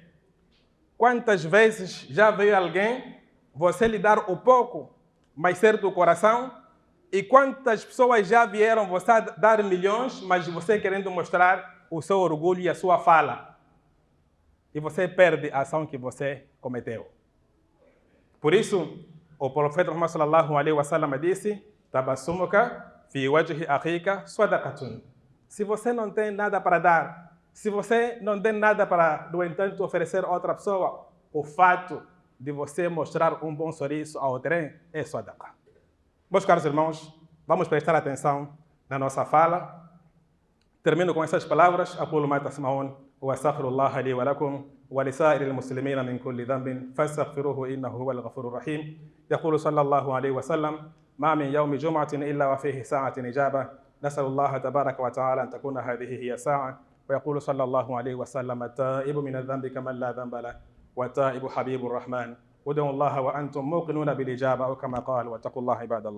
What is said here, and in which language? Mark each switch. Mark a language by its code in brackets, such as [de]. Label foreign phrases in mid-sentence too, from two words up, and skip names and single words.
[pt] Quantas vezes já veio alguém, você lhe dar o pouco, mas ser do coração, e quantas pessoas já vieram você dar milhões, mas você querendo mostrar o seu orgulho e a sua fala. E você perde a ação que você cometeu. Por isso, o profeta Muhammad [ar] صلى الله عليه وسلم [pt] disse: [ar] تبسمك في وجه أخيك صدقة. [pt] Se você não tem nada para dar, se você não tem nada para, no entanto, oferecer a outra pessoa, o fato de você mostrar um bom sorriso ao trem é sadaqa. Meus caros irmãos, vamos prestar atenção na nossa fala. Termino com essas palavras. [ar] أقول ما تسمعون وأستغفر الله لي ولكم ولسائر المسلمين من كل ذنب فاستغفروه إنه هو الغفور الرحيم. يقول صلى الله عليه وسلم: ما من يوم جمعة إلا وفيه ساعة إجابة نسأل الله تبارك وتعالى أن تكون هذه هي ساعة. ويقول صلى الله عليه وسلم: التائب من الذنب كمن لا ذنب له والتائب حبيب الرحمن ودعوا الله وأنتم موقنون بالإجابة أو كما قال واتقوا الله عباد الله.